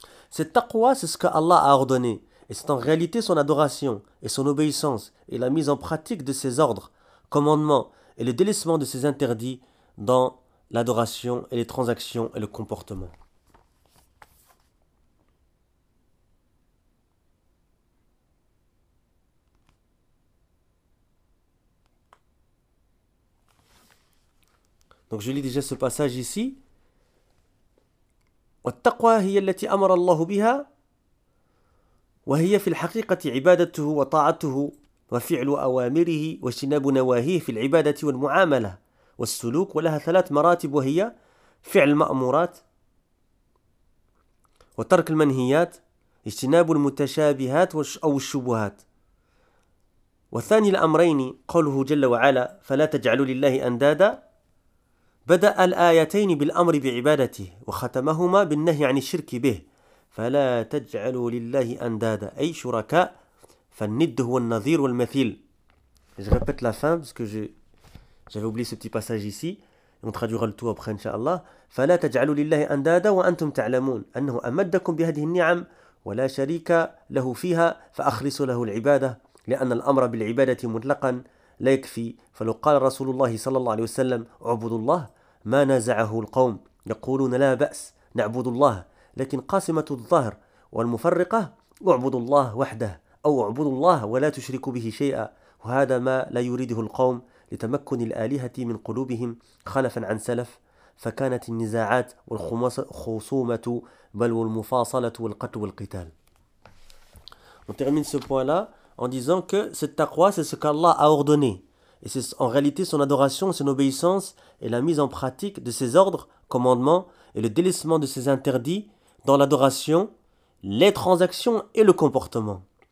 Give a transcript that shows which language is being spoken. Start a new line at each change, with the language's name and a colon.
French: Cette taqwa, c'est ce que Allah a ordonné. Et c'est en réalité son adoration et son obéissance et la mise en pratique de ses ordres, commandements et le délaissement de ses interdits dans l'adoration et les transactions et le comportement. Donc je lis déjà ce passage ici.
Arabic: والتقوى هي التي أمر الله بها وهي في الحقيقة عبادته وطاعته وفعل أوامره واجتناب نواهيه في العبادة والمعاملة والسلوك ولها ثلاث مراتب وهي فعل المأمورات وترك المنهيات اجتناب المتشابهات أو الشبهات وثاني الأمرين قوله جل وعلا فلا تجعلوا لله أندادا بدأ الآيتين بالأمر بعبادته وختمهما بالنهي عن الشرك به فلا تجعلوا لله أندادا أي شركاء فالند هو النظير والمثيل.
French: Je répète la fin parce que j'avais oublié ce petit passage ici. On traduira le tout après, Inch'Allah.
Arabic: فلا تجعلوا لله أندادا وأنتم تعلمون أنه أمدكم بهذه النعم ولا شريك له فيها فأخلصوا له العبادة لأن الأمر بالعبادة مطلقا لا يكفي فلو قال رسول الله صلى الله عليه وسلم اعبدوا الله ما نازعه القوم يقولون لا بأس نعبد الله لكن قاسمة الظهر والمفرقة اعبدوا الله وحده أو اعبدوا الله ولا تشركوا به شيئا وهذا ما لا يريده القوم لتمكن الآلهة من قلوبهم خلفا عن سلف فكانت النزاعات والخصومة بل والمفاصلة والقتل والقتال.
French: On termine ce point là en disant que cette taqwa, c'est ce qu'Allah a ordonné. Et c'est en réalité son adoration, son obéissance et la mise en pratique de ses ordres, commandements et le délaissement de ses interdits dans l'adoration, les transactions et le comportement.